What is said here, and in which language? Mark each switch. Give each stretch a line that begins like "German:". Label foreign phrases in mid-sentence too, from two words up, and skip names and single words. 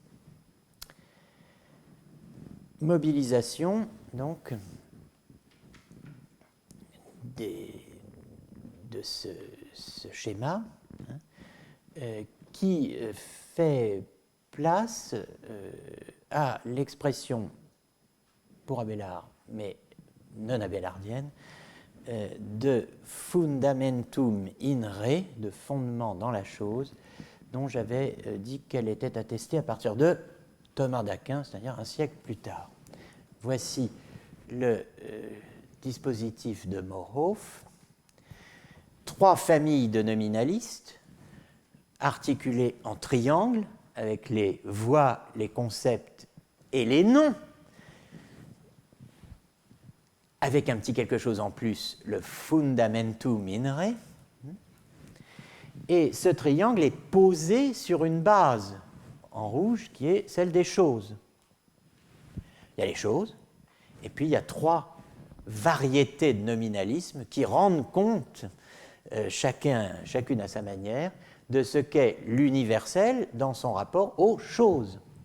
French: Mobilisation, donc, de ce schéma, hein, qui fait place à l'expression pour Abélard, mais non abélardienne, de
Latin: fundamentum in re,
French: de fondement dans la chose, dont j'avais dit qu'elle était attestée à partir de Thomas d'Aquin, c'est-à-dire un siècle plus tard. Voici le dispositif de Morhof. 3 familles de nominalistes articulées en triangle avec les voix, les concepts et les noms, avec un petit quelque chose en plus, le
Latin: fundamentum in re.
French: Et ce triangle est posé sur une base en rouge qui est celle des choses. Il y a les choses, et puis il y a 3 variétés de nominalisme qui rendent compte, chacune à sa manière, de ce qu'est l'universel dans son rapport aux choses.